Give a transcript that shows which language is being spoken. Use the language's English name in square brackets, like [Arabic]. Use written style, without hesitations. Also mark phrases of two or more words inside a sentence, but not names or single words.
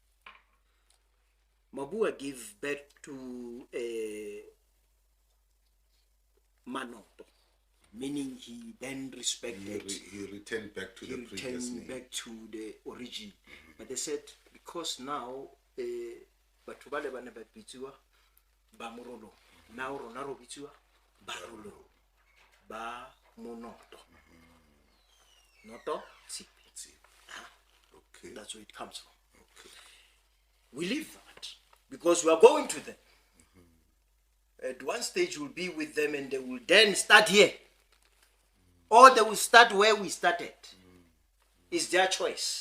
[English] Mabua gave birth to Manoto, meaning he then respected. He returned back to the previous name. Back to the origin. But they said because now [Tswana] batho ba le bana ba bitswa baMorolong, [English] now [Tswana] rona ro bitswa baRolong, ba Monoto. [English] Noto Tsipi. Okay. That's where it comes from. We leave that because we are going to them. At one stage we'll be with them and they will then start here. Or they will start where we started. It's their choice.